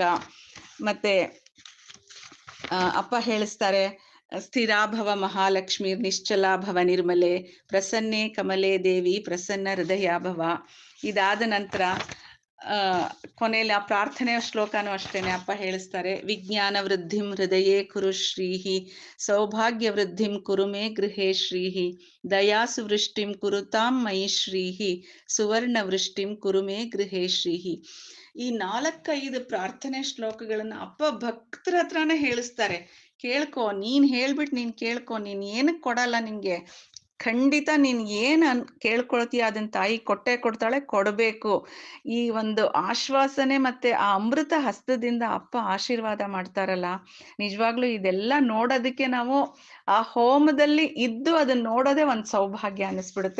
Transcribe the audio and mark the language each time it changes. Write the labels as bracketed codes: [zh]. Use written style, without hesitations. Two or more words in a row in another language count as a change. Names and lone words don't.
[kn] ಮತ್ತೆ ಅಪ್ಪ ಹೇಳಿಸ್ತಾರೆ, [sa] ಸ್ಥಿರಾಭವ ಮಹಾಲಕ್ಷ್ಮೀ ನಿಶ್ಚಲಾಭವ ನಿರ್ಮಲೆ ಪ್ರಸನ್ನೆ ಕಮಲೆ ದೇವಿ ಪ್ರಸನ್ನ ಹೃದಯಾಭವ. [kn] ಇದಾದ ನಂತರ ಕೊನೆಯಲ್ಲಿ ಆ ಪ್ರಾರ್ಥನೆಯ ಶ್ಲೋಕನೂ ಅಷ್ಟೇನೆ ಅಪ್ಪ ಹೇಳಿಸ್ತಾರೆ, [sa] ವಿಜ್ಞಾನ ವೃದ್ಧಿಂ ಹೃದಯೇ ಕುರು ಶ್ರೀಹಿ ಸೌಭಾಗ್ಯ ವೃದ್ಧಿಂ ಕುರು ಮೇ ಗೃಹೇ ಶ್ರೀಹಿ ದಯಾಸು ವೃಷ್ಟಿಂ ಕುರುತಾಂ ಮಯಿ ಶ್ರೀಹಿ ಸುವರ್ಣ ವೃಷ್ಟಿಂ ಕುರು ಮೇ ಗೃಹೇ ಶ್ರೀಹಿ. [kn] ಈ 4-5 ಪ್ರಾರ್ಥನೆ ಶ್ಲೋಕಗಳನ್ನ ಅಪ್ಪ ಭಕ್ತರ ಹತ್ರನೇ ಹೇಳಿಸ್ತಾರೆ. ಕೇಳ್ಕೊ, ನೀನ್ ಹೇಳ್ಬಿಟ್ಟು ನೀನ್ ಕೇಳ್ಕೊ, ನೀನ್ ಏನಕ್ ಕೊಡಲ್ಲ, ನಿನ್ಗೆ ಖಂಡಿತ ನೀನ್ ಏನ್ ಕೇಳ್ಕೊಳ್ತೀಯ ಅದನ್ನ ತಾಯಿ ಕೊಟ್ಟೆ ಕೊಡ್ತಾಳೆ, ಕೊಡ್ಬೇಕು. ಈ ಒಂದು ಆಶ್ವಾಸನೆ ಮತ್ತೆ ಆ ಅಮೃತ ಹಸ್ತದಿಂದ ಅಪ್ಪ ಆಶೀರ್ವಾದ ಮಾಡ್ತಾರಲ್ಲ, ನಿಜವಾಗ್ಲೂ ಇದೆಲ್ಲ ನೋಡೋದಕ್ಕೆ ನಾವು ಆ ಹೋಮದಲ್ಲಿ ಇದ್ದು ಅದನ್ನ ನೋಡೋದೇ ಒಂದ್ ಸೌಭಾಗ್ಯ ಅನ್ನಿಸ್ಬಿಡುತ್ತೆ.